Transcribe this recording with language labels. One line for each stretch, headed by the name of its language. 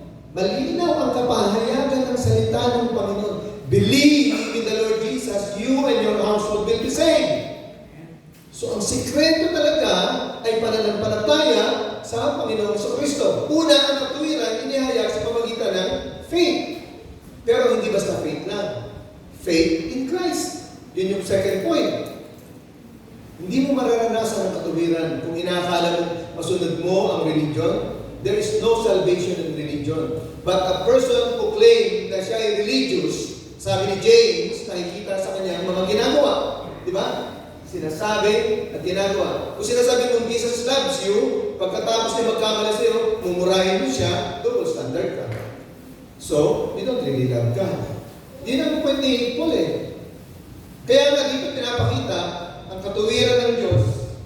Filipino: Malinaw ang kapahayagan ng salita ng Panginoon.
English: Believe in the Lord Jesus, you and your household will be saved.
Filipino: So ang sikreto talaga ay pananampalataya sa Panginoong Kristo. Una, ang katuwiran, inihayag sa pamagitan ng faith. Pero hindi basta faith lang.
English: Faith in Christ.
Filipino: Yun yung second point. Hindi mo mararanasan ang katuwiran kung inaakala mo masunod mo ang religion.
English: There is no salvation in religion. But a person who claims
Filipino: na siya ay religious, sabi ni James, nakikita sa kanya ang mga ginagawa. Di ba? Sinasabi at ginagawa. Kung sinasabi mong
English: Jesus loves you,
Filipino: pagkatapos niya magkamala sa iyo, mumurahin mo siya, double standard ka.
English: So, you don't really love God.
Filipino: Yun ang point ni Paul eh. Kaya nga dito pinapakita ang katuwiran ng Diyos.